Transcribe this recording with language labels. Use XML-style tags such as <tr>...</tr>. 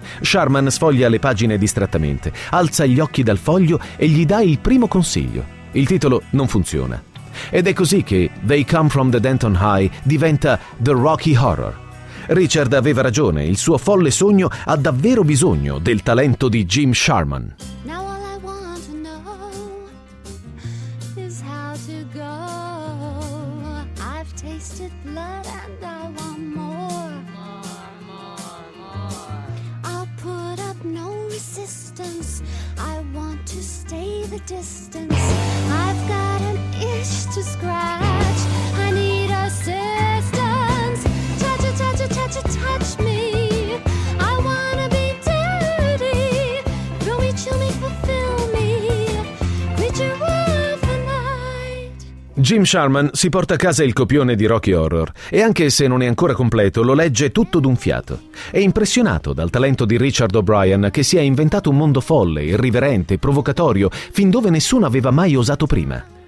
<it>Sharman sfoglia le pagine distrattamente, alza gli occhi dal foglio e gli dà il primo consiglio. Il titolo non funziona. Ed è così che They Come From The Denton High diventa The Rocky Horror. Richard aveva ragione, il suo folle sogno ha davvero bisogno del talento di Jim Sharman.</it> <en>Now all I want to know is how to go. I've tasted blood and I want more. I'll put up no resistance. I want to stay the distance. I've got an itch to scratch. I need assistance. Touch, touch, touch, touch, touch me. I wanna be dirty. Throw me, chill me, fulfill me. Creature of the night.</en> <it>Jim Sharman si porta a casa il copione di Rocky Horror e anche se non è ancora completo lo legge tutto d'un fiato. È impressionato dal talento di Richard O'Brien che si è inventato un mondo folle, irriverente, provocatorio, fin dove nessuno aveva mai osato prima.</it>